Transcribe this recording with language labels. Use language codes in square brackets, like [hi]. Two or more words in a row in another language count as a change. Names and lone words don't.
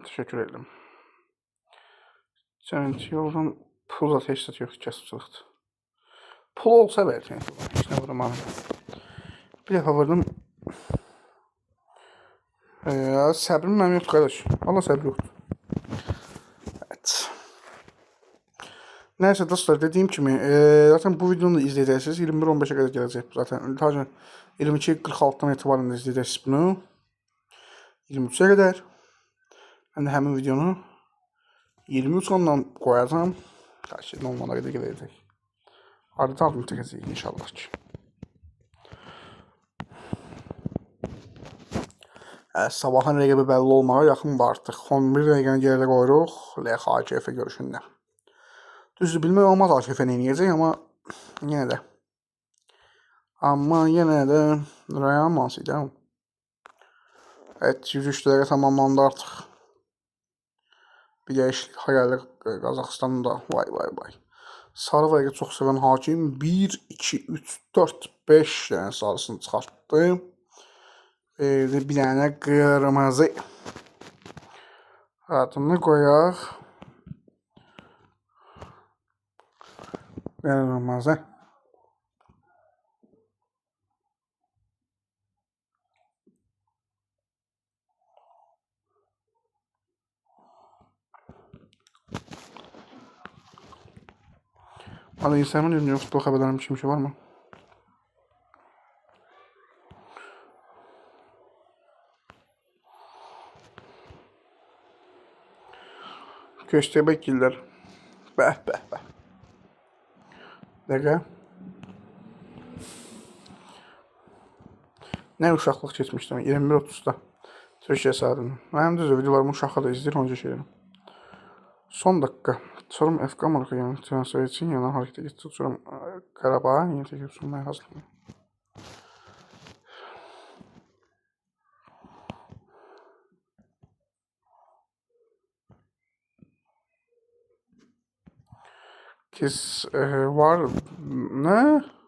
[az] Təşəkkür edirəm. Trendyoldan pul da heç yox, kəsbçılıqdır. Pul olsa belki. Heç nə vurum anım. Bir dəfə vurdum. Səbrim mənim yoxdur qardaş. Valla səbr yoxdur. [tr] Evet. Neyse dostlar, dediğim kimi zaten bu videonu da izleyeceksiniz. 21:15'e kadar gelecek zaten. Sadece 22:46'dan itibaren izleyeceksiniz bunu. 23'e kadar. Ben de hemen videonu 23 ondan koyacağım. Karşı normala kadar gelecek. Ardından aldım tekrar inşallah. [az] Sabahın rəqibi bəlli olmağa yaxındır artıq. 11 dəqiqəni geridə qoyuruq LXAKF görüşündə. Düzdür, bilmək olmaz AKF nə edəcək, amma yenə də Real Madrid. Evet, 103 dəqiqə tamamlandı artıq. Bir dəyişiklik gəldi Qazaxıstanda. Vay. Sarı vərəqə çox sevən hakim 1, 2, 3, 4, 5 dənə sarısını çıxartdı. Verdi bir dənə qırmızı. Adını qoyaq. Qırmızı. [tr] Hadi Instagram'ın ürünü futbol xəbərlərim bir şey var mı? [az] Köstəbək gillər. Bəh. Dəqiqə. Nə uşaqlıq keçmişdim 21:30-da. Türkiyə saatında. Mənim düzdür, videolarımı uşaqla da izləyir, onca şeyim. [tr] Son dakika. Sorum FK marka yani transfer için yana harekete geçti. Sorum Karabağ'a yeni teklif sunmaya hazırlanıyor. Kız var ne?